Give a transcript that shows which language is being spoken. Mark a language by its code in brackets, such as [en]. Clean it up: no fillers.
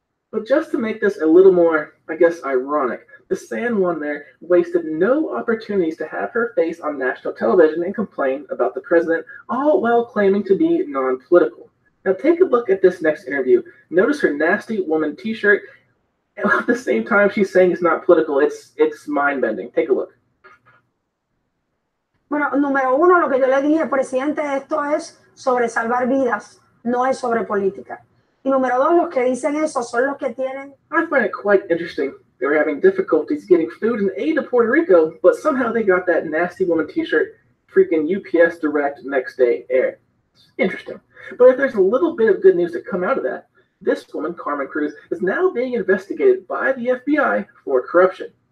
[en] But just to make this a little more, I guess, ironic, the San one there wasted no opportunities to have her face on national television and complain about the president, all while claiming to be non-political. Now take a look at this next interview. Notice her nasty woman t-shirt, and at the same time she's saying it's not political. It's mind-bending. Take a look. [es] Bueno, número uno, lo que yo le dije, presidente, esto es sobre salvar vidas, no es sobre política. Y número dos, los que dicen eso son los que tienen. [en] I find it quite interesting. They were having difficulties getting food and aid to Puerto Rico, but somehow they got that nasty woman t-shirt freaking UPS Direct next day air. Interesting. But if there's a little bit of good news to come out of that, this woman, Carmen Cruz, is now being investigated by the FBI for corruption.